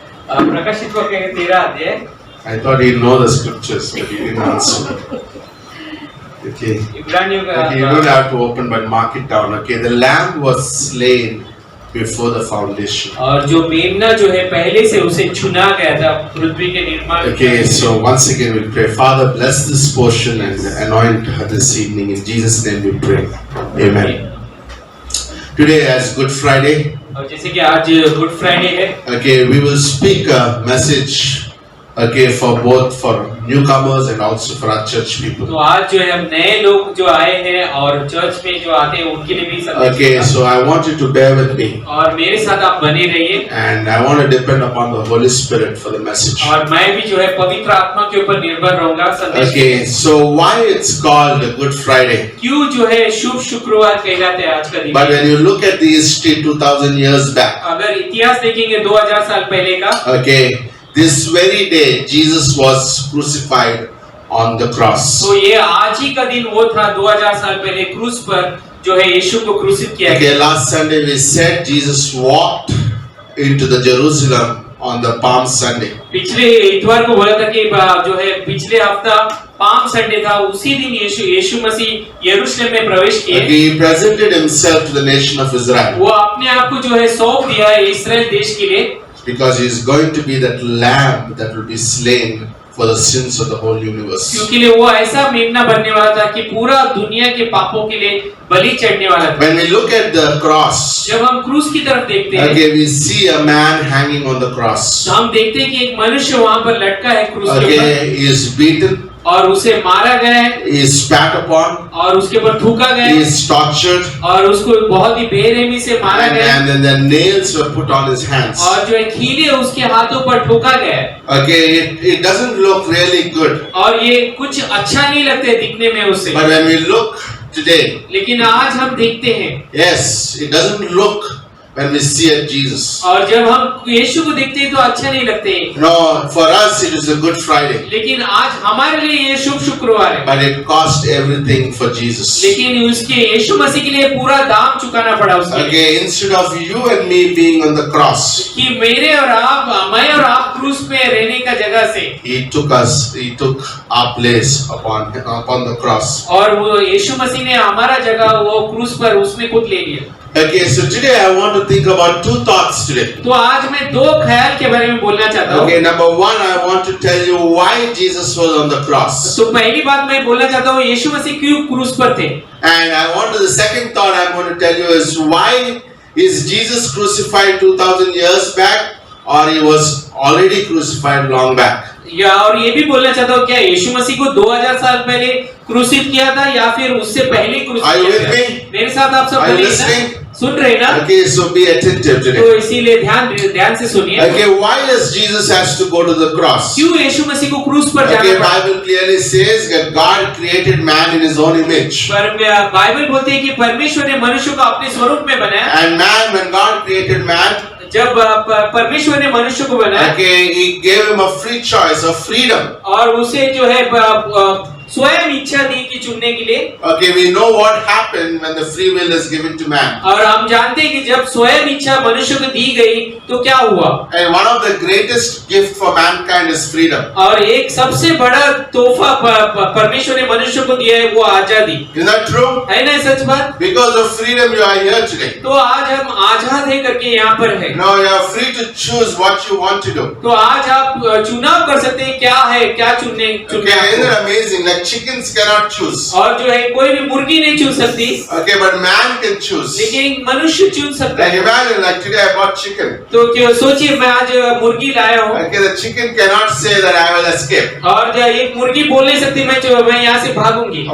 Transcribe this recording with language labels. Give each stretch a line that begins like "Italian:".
Hindi: और प्रकाशित वाक्य के 13 अध्याय।
English: I thought he'd know the scriptures, but he didn't answer. Okay.
Hindi: इब्रानियों का
English: Okay, you don't have to open, but mark it down. Okay, the lamb was slain before the foundation.
Hindi: और जो मेमना जो है पहले से उसे चुना गया था पृथ्वी के निर्माण
English: Okay, so once again we'll pray. Father, bless this portion and anoint her this evening. In Jesus' name we pray. Amen. Today, as Good Friday,
Hindi: और जैसे कि आज गुड फ्राइडे है
English: okay, we will speak a message, okay, for both for newcomers and also for our church
Hindi: तो
English: people.
Hindi: आज जो है हम नए लोग जो आए हैं और चर्च में जो आते हैं उनके लिए भी संदेश
English: Okay,
Hindi: है।
English: so I want you to bear with me,
Hindi: और मेरे साथ आप बने रहिए
English: and I want to depend upon the Holy Spirit for the message.
Hindi: और मैं भी जो है पवित्र आत्मा के ऊपर निर्भर रहूंगा संदेश
English: Okay, so why it's called Good Friday?
Hindi: क्यों जो है शुभ शुक्रवार कहलाते हैं आज का दिन
English: But when you look at the history 2000 years back,
Hindi: अगर इतिहास देखेंगे 2000 साल पहले का
English: okay, this very day Jesus was crucified on the cross.
Hindi: तो ये आज ही का दिन वो था 2000 साल पहले क्रूस पर जो है यीशु को क्रूसित किया
English: Okay,
Hindi: गया
English: last Sunday we said Jesus walked into the Jerusalem on the Palm Sunday.
Hindi: पिछले इतवार को बोला था कि जो है पिछले हफ्ता पाम संडे था उसी दिन यीशु मसीह यरूशलेम में प्रवेश किए
English: Okay, he presented himself to the nation of Israel
Hindi: वो अपने आप को जो है सौंप दिया है इस्राएल देश के लिए
English: because he is going to be that lamb that will be slain for the sins of the whole universe.
Hindi: क्योंकि वो ऐसा मेमना बनने वाला था कि पूरा दुनिया के पापों के लिए बलि चढ़ने वाला था।
English: When we look at the cross,
Hindi: जब हम क्रूस की तरफ देखते हैं,
English: okay, we see a man hanging on the cross.
Hindi: तो हम देखते हैं कि एक मनुष्य वहाँ पर लटका है क्रूस के ऊपर,
English: Okay, he is beaten,
Hindi: और उसे मारा गया है,
English: he is spat upon,
Hindi: और उसके ऊपर थूका गया
English: he
Hindi: है,
English: is tortured,
Hindi: और उसको बहुत ही बेरहमी से मारा गया है,
English: and then the nails were put on his hands.
Hindi: और जो है कीले उसके हाथों पर ठोका गया है।
English: Okay, it doesn't look really good,
Hindi: और ये कुछ अच्छा नहीं लगता दिखने में उससे,
English: but when we look today,
Hindi: लेकिन आज हम देखते हैं,
English: yes, it doesn't look when we see at Jesus.
Hindi: और जब हम यीशु को देखते हैं तो अच्छा नहीं लगते,
English: No, for us it is a Good Friday,
Hindi: लेकिन आज हमारे लिए ये शुभ शुक्रवार है,
English: but it cost everything for Jesus.
Hindi: लेकिन उसके यीशु मसीह के लिए पूरा दाम चुकाना पड़ा उसके लिए।
English: Okay, instead of you and me being on the cross,
Hindi: कि मेरे और आप, मैं और आप क्रूस पे रहने का जगह से,
English: he took our place upon the cross.
Hindi: और वो यीशु मसीह ने हमारा जगह वो क्रूस पर उसने खुद ले लिया।
English: Okay, so today I want to think about two thoughts today.
Hindi: तो आज मैं दो ख्याल के बारे में बोलना चाहता हूँ।
English: Okay, number one, I want to tell you why Jesus was on the cross.
Hindi: तो पहली बात मैं बोलना चाहता हूँ यीशु मसीह क्यों क्रूस पर थे।
English: And I want to, the second thought I'm going to tell you is why is Jesus crucified 2000 years back, or he was already crucified long back?
Hindi: या और ये भी बोलना चाहता हूँ क्या यीशु मसीह को 2000 साल पहले क्रूसित किया था या फिर उससे पहले क्रूसित
English: Are you
Hindi: किया
English: with
Hindi: था?
English: me?
Hindi: मेरे साथ आप सब
English: Are you
Hindi: बोलिए ना?
English: listening?
Hindi: सुन रहे ना?
English: Okay, so be attentive
Hindi: तो
English: today.
Hindi: इसीलिए ध्यान से सुनिए।
English: Okay, why does Jesus has to go to the cross?
Hindi: क्यों यीशु मसीह को क्रूस पर
English: Okay,
Hindi: जाना पड़ा?
English: Bible clearly says that God created man in his own image.
Hindi: पर बाइबल बोलती है कि परमेश्वर ने मनुष्य को अपने स्वरूप में बनाया।
English: And man, when God created man,
Hindi: जब परमेश्वर ने मनुष्य को बनाया,
English: okay, he gave him a free choice, a freedom.
Hindi: और उसे जो है स्वयं इच्छा दी कि चुनने के लिए।
English: Okay, we know what happened when the free will is given to man.
Hindi: और हम जानते हैं कि जब स्वयं इच्छा मनुष्य को दी गई तो क्या हुआ।
English: And one of the greatest gift for mankind is freedom.
Hindi: और एक सबसे बड़ा तोहफा परमेश्वर ने मनुष्य को दिया है वो आजादी।
English: Is that true?
Hindi: है ना सच बात?
English: Because of freedom you are here today.
Hindi: तो आज हम आजाद है करके यहाँ पर है।
English: No, you are free to choose what you want to do.
Hindi: तो आज आप चुनाव कर सकते हैं क्या है क्या चुनने।
English: Okay, isn't it amazing? Like chickens cannot choose.
Hindi: और जो है कोई भी मुर्गी नहीं चुन सकती,
English: Okay, but man can choose.
Hindi: लेकिन मनुष्य चुन सकता
English: Like
Hindi: है।
English: imagine, like today I bought chicken.
Hindi: तो क्यों सोचिए मैं आज मुर्गी लाया हूँ,
English: Okay, the chicken cannot say that I will escape.
Hindi: और जो एक मुर्गी बोल नहीं सकती मैं यहाँ से भागूंगी,